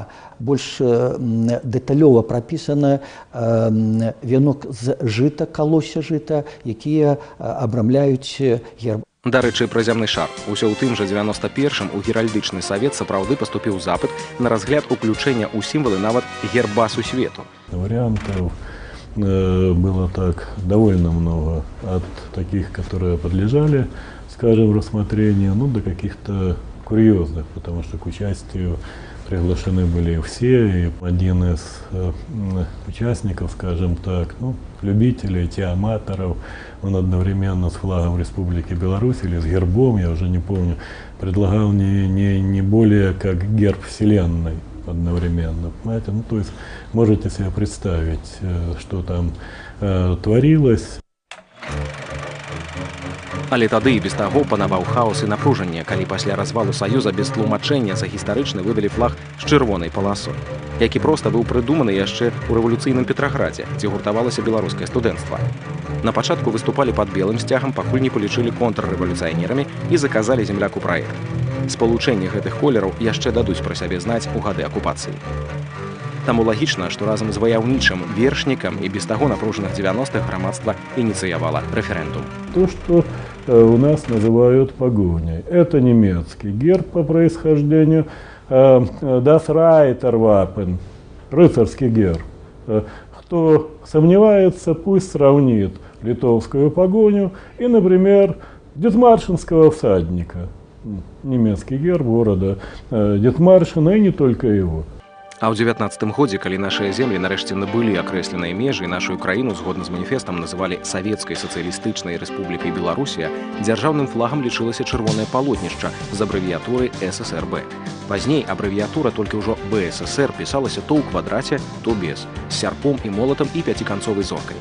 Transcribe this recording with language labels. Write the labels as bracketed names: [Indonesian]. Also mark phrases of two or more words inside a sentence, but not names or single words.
[Belarusian] Больш дэталёва прапісана вянок з жыта, калосся жыта, якія абрамляюць герб. Дарэчы, пра зямны шар. Усё ў тым жа 91-м у геральдычны савет сапраўды паступіў запыт на разгляд уключэння ў сімвалы нават герба сусвету. [Russian] Вариантов было так довольно много, от таких, которые подлежали, скажем, рассмотрению, ну, до каких-то курьезных, потому что к участию приглашены были все, и один из участников, скажем так, ну, любителей, теаматоров, он одновременно с флагом Республики Беларусь или с гербом, я уже не помню, предлагал не более как герб Вселенной одновременно, понимаете? Ну, то есть можете себе представить, что там творилось. [Belarusian] Але тады і без таго панаваў хаос і напружанне, калі пасля развалу Саюза без тлумачэння за гістарычны выдалі флаг з чырвонай паласой, які проста быў прыдуманы яшчэ ў рэвалюцыйным Петраградзе, дзе гуртавалася беларускае студэнцтва. На пачатку выступалі пад белым сцягам, пакуль не палічылі контррэвалюцыянерамі і заказалі земляку праект. Спалучэнне гэтых колераў яшчэ дадуць пра сябе знаць у гады акупацыі. Таму лагічна, што разам з ваяўнічым вершнікам і без таго напружаных 90-х грамадства [Russian] инициировало референдум. То, что у нас называют погоней, это немецкий герб по происхождению, [German] Das Reiterwappen, [Russian] рыцарский герб. Кто сомневается, пусть сравнит литовскую погоню и, например, Дитмаршинского всадника. Немецкий герб города Дитмаршина, и не только его. [Belarusian] А ў 19-м годзе, калі нашыя землі нарэшце набылі акрэсленыя межы і нашу краіну згодна з маніфестам называлі Савецкай сацыялістычнай рэспублікай Беларусія, дзяржаўным флагам лічылася чырвонае палотнішча з абрэвіятурай ССРБ. Пазней абрэвіятура толькі ўжо БССР пісалася то ў квадраце, то без, з сярпом і молатам і пяціканцовай зоркай.